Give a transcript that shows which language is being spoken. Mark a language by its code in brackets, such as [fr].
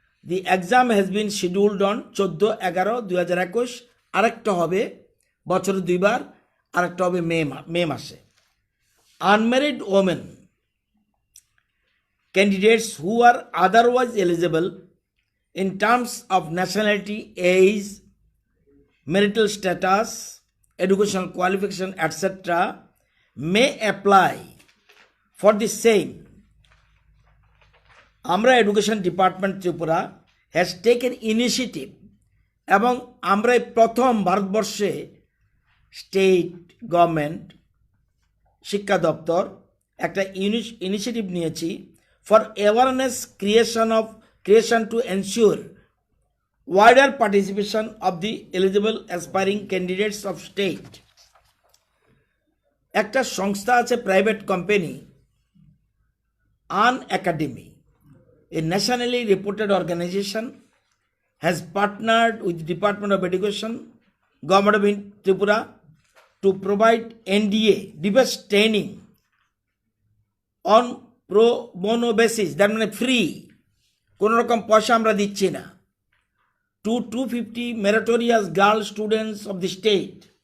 [en] The exam has been scheduled on 14/11/2021। [bn] আরেকটা হবে বছরে দুইবার, আরেকটা হবে মে মাসে। [en] Unmarried women candidates who are otherwise eligible in terms of nationality, age, marital status, educational qualification, etc. may apply for the same. আমরা education department Tripura has taken initiative, [bn] এবং আমরা প্রথম ভারতবর্ষে স্টেট গভর্নমেন্ট শিক্ষা দপ্তর একটা ইনিশিয়েটিভ নিয়েছি [en] For awareness creation to ensure wider participation of the eligible aspiring candidates of state. [bn] একটা সংস্থা আছে private company [en] Unacademy, a nationally reputed organization, has partnered with the Department of Education, Government of Tripura, to provide NDA defense training on pro bono basis, that means free, [bn] কোনো রকম পয়সা আমরা দিচ্ছি না, [en] to 250 meritorious girl students of the state